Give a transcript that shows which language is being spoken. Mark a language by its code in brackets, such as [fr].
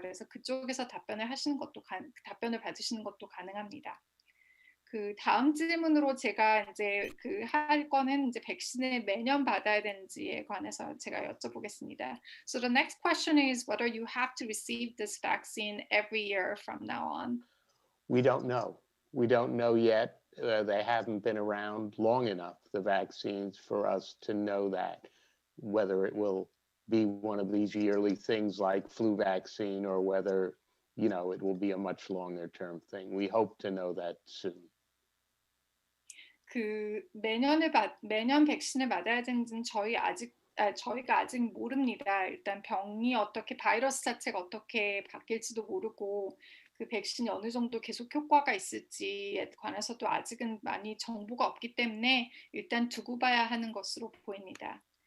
[ko] 그래서 그쪽에서 답변을 받으시는 것도 가능합니다. 다음 질문으로 제가 이제 할 거는 이제 백신을 매년 받아야 되는지에 관해서 제가 여쭤보겠습니다. [en] So the next question is whether you have to receive this vaccine every year from now on. We don't know. We don't know yet. They haven't been around long enough, the vaccines, for us to know that, whether it will be one of these yearly things like flu vaccine or whether, it will be a much longer term thing. We hope to know that soon. [ko] 매년 백신을 맞아야 되는지는 저희가 아직 모릅니다. 일단 병이 바이러스 자체가 어떻게 바뀔지도 모르고 백신이 어느 정도 계속 효과가 있을지에 관해서도 아직은 많이 정보가 없기 때문에 일단 두고 봐야 하는 것으로 보입니다.